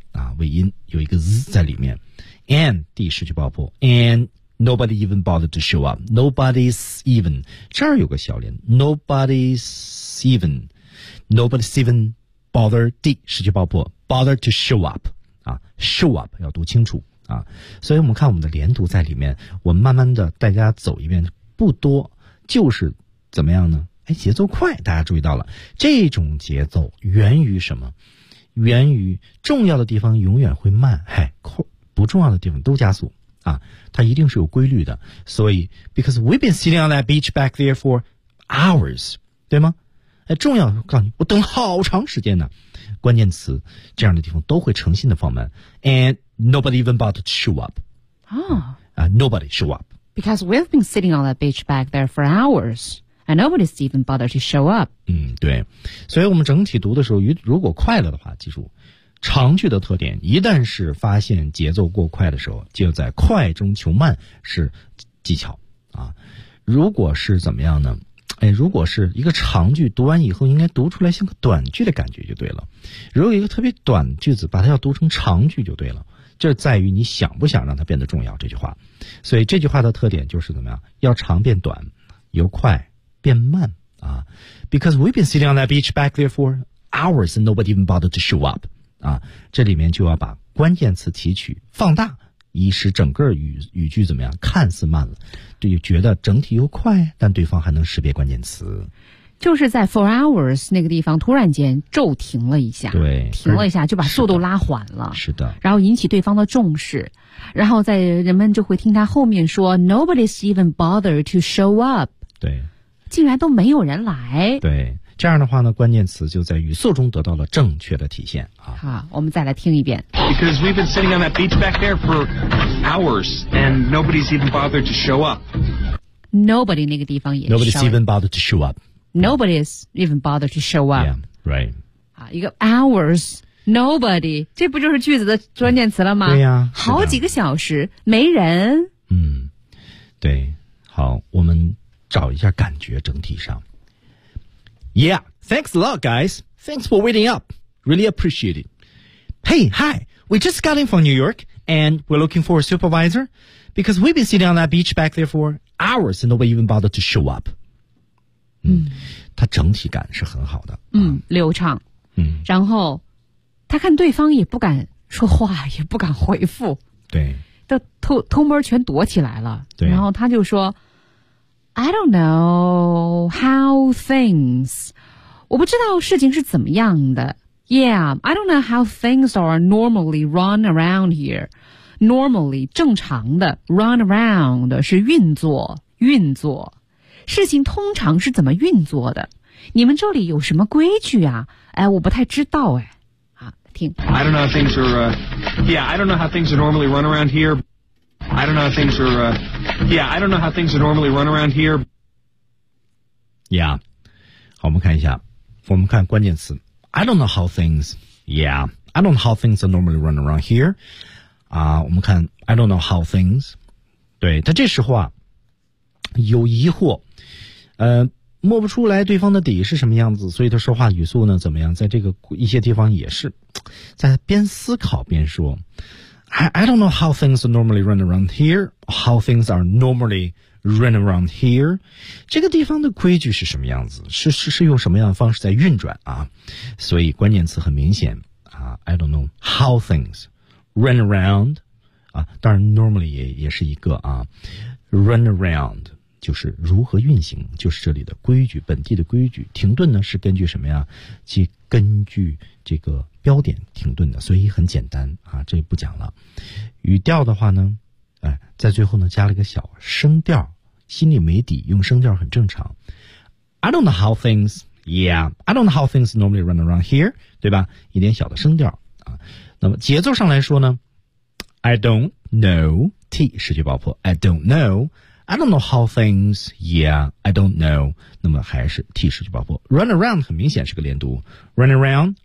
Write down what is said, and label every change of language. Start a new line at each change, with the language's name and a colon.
Chinese: 啊，尾音有一个 z 在里面 ，and 第失去爆破 ，
English: and nobody even bothered to show up，
Chinese: nobody's even 这儿有个小连 ，
English: nobody's even bothered
Chinese: 第失去爆破 ，
English: bothered to show up
Chinese: 啊 ，show up 要读清楚啊，所以我们看我们的连读在里面，我们慢慢的大家走一遍，不多，就是怎么样呢？哎，节奏快，大家注意到了，这种节奏源于什么？源于重要的地方永远会慢，嗨，不重要的地方都加速啊，它一定是有规律的。所以
English: ，because we've been sitting on that beach back there for hours，
Chinese: 对吗？哎，重要，告诉你，我等好长时间呢。关键词这样的地方都会诚心的放慢 ，and
English: Nobody even bothered to show up. Nobody show up. Because we've been sitting on that beach back there for hours, and nobody's even bothered to show up.
Chinese: 对。所以我们整体读的时候，如果快了的话，记住，长句的特点，一旦是发现节奏过快的时候，就在快中求慢是技巧啊。如果是怎么样呢？如果是一个长句，读完以后应该读出来像个短句的感觉就对了。如果一个特别短句子，把它要读成长句就对了。这在于你想不想让它变得重要，这句话。所以这句话的特点就是怎么样？要长变短，由快变慢啊。
English: Because we've been sitting on that beach back there for hours and nobody even bothered to show up.
Chinese: 啊，这里面就要把关键词提取放大，以使整个语句怎么样看似慢了，对，觉得整体又快，但对方还能识别关键词。就是在 for hours 那个地方突然间骤停了一下，对，停了一下就把速度拉缓了，是的，然后引起对方的重视，然后在人们就会听他后面说
English: nobody's even bothered to show up，
Chinese: 对，竟然都没有人来，对，这样的话呢，关键词就在语速中得到了正确的体现啊。好，我们再来听一遍。
English: Because we've been sitting on that beach back there for hours, and nobody's even bothered to show up.
Chinese: Nobody 那个地方也
English: Nobody's even bothered to show up. Nobody's even bothered to show up. Yeah, right.
Chinese: 啊，一个 hours, nobody， 这不就是句子的关键词了吗？对呀，好几个小时没人。对，好，我们找一下感觉整体上。
English: Yeah, thanks a lot, guys. Thanks for waiting up. Really appreciate it. Hey, hi. We just got in from New York, and we're looking for a supervisor, because we've been sitting on that beach back there for hours, and nobody even bothered to show up.
Chinese: 他整体感是很好的。流畅。嗯。然后，他看对方也不敢说话，也不敢回复。对。都偷摸全躲起来了。对。然后他就说
English: I don't know how things.
Chinese: 我不知道事情是怎么样的。
English: Yeah, I don't know how things are normally run around here.
Chinese: Normally, 正常的 run around 是运作。事情通常是怎么运作的？你们这里有什么规矩啊？哎，我不太知道哎。啊，听。
English: I don't know how things are. I don't know how things are normally run around here. I don't know how things are, I don't know how things are normally run around here.
Chinese: Yeah. 好，我们看一下。我们看关键词。
English: I don't know how things, I don't know how things are normally run around here.
Chinese: 我们看
English: I don't know how things.
Chinese: 对，他这时候啊，有疑惑。摸不出来对方的底是什么样子，所以他说话语速呢怎么样，在这个一些地方也是在边思考边说。
English: I don't know how things are normally run around here. How things are normally run around here.
Chinese: 这个地方的规矩是什么样子？是用什么样的方式在运转啊？所以关键词很明显啊。
English: I don't know how things run around.
Chinese: 啊，当然 normally 也是一个啊。Run around 就是如何运行，就是这里的规矩，本地的规矩。停顿呢是根据什么呀？即根据这个。标点停顿的，所以很简单啊，这不讲了。语调的话呢，在最后呢加了个小声调，心里没底，用声调很正常。
English: I don't know how things, I don't know how things normally run around here,
Chinese: 对吧？一点小的声调啊。那么节奏上来说呢
English: ，I don't know, T
Chinese: 失去爆破
English: ，I don't know, I don't know how things, I don't know。
Chinese: 那么还是 T 失去爆破 ，run around 很明显是个连读 ，run around。